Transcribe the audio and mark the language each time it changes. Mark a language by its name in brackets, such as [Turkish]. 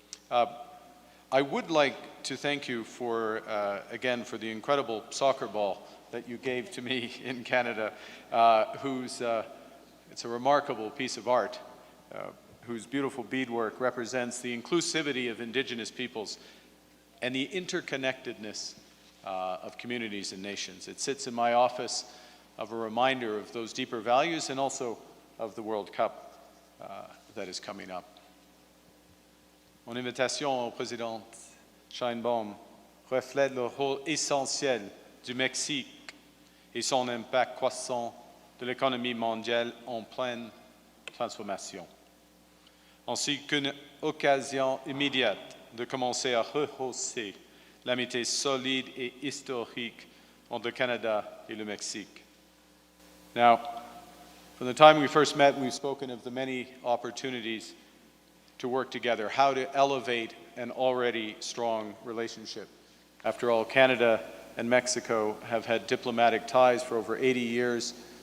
[English] I would like to thank you for, again, for the incredible soccer ball that you gave to me in Canada, it's a remarkable piece of art, whose beautiful beadwork represents the inclusivity of Indigenous peoples and the interconnectedness of communities and nations. It sits in my office of a reminder of those deeper values and also of the World Cup that is coming up. [French] Mon invitation au président Sheinbaum reflète le rôle essentiel du Mexique et son impact croissant de l'économie mondiale en pleine transformation, ainsi qu'une occasion immédiate de commencer à rehausser l'amitié solide et historique entre le Canada et le Mexique. [English] Now, from the time we first met, we've spoken of the many opportunities to work together, how to elevate an already strong relationship. After all, Canada and Mexico have had diplomatic ties for over 80 years.